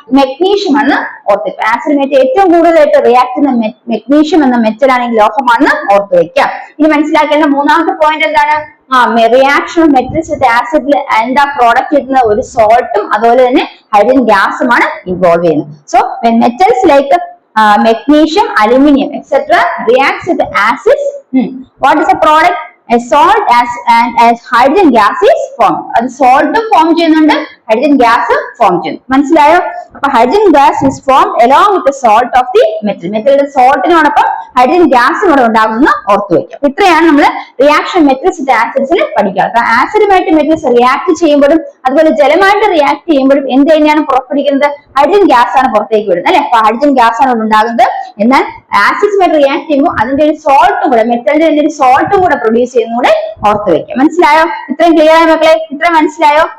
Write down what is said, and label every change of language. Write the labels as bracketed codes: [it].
[ml] Magnesium ആണ് ഓർത്ത് വെക്കുക. ആസിഡുമായിട്ട് ഏറ്റവും കൂടുതലായിട്ട് റിയാക്ട് ചെയ്യുന്ന മെഗ്നീഷ്യം എന്ന മെറ്റൽ ആണെങ്കിൽ ലോഹമാണെന്ന് ഓർത്ത് വെക്കുക. ഇനി മനസ്സിലാക്കേണ്ട മൂന്നാമത്തെ പോയിന്റ് എന്താണ്? റിയാക്ഷൻ ഓഫ് മെറ്റൽസ് വിത്ത് ആസിഡിൽ എന്താ പ്രോഡക്റ്റ് കിട്ടുന്ന ഒരു സോൾട്ടും അതുപോലെ തന്നെ ഹൈഡ്രജൻ ഗ്യാസുമാണ് ഇൻവോൾവ് ചെയ്യുന്നത്. [en] So metals like magnesium, aluminium, etc. reacts with acids. What is the product? A salt as hydrogen gas is formed. [ml] അത് salt form ചെയ്യുന്നുണ്ട്, hydrogen gas form ചെയ്യുന്നു. മനസ്സിലായോ? [en] അപ്പൊ hydrogen gas is formed along with the salt of the metal. [ml] മെറ്റലിന്റെ സോൾട്ടിനോടൊപ്പം hydrogen gas കൂടെ ഉണ്ടാകുന്ന ഓർത്തു വയ്ക്കുക. അപ്പൊ ഇത്രയാണ് നമ്മൾ റിയാക്ഷൻ മെറ്റൽസ് വിത്ത് ആസിഡ്സിൽ പഠിക്കുക. അപ്പൊ ആസിഡുമായിട്ട് മെറ്റൽസ് റിയാക്ട് ചെയ്യുമ്പോഴും അതുപോലെ ജലമായിട്ട് റിയാക്ട് ചെയ്യുമ്പോഴും എന്ത് തന്നെയാണ് പുറപ്പെടുവിക്കുന്നത്? ഹൈഡ്രജൻ ഗ്യാസ് ആണ് പുറത്തേക്ക് വിടുന്നത് അല്ലെ? അപ്പൊ ഹൈഡ്രജൻ ഗ്യാസ് ആണ് ഉണ്ടാകുന്നത്. എന്നാൽ ആസിഡ്സുമായിട്ട് റിയാക്ട് ചെയ്യുമ്പോൾ അതിന്റെ ഒരു സോൾട്ടും കൂടെ മെറ്റലിന്റെ ഒരു സോൾട്ടും കൂടെ പ്രൊഡ്യൂസ് ചെയ്യുന്നൂടെ ഓർത്ത് വെക്കുക. മനസ്സിലായോ? ഇത്രയും ക്ലിയർ ആയ മക്കളെ? ഇത്ര മനസ്സിലായോ?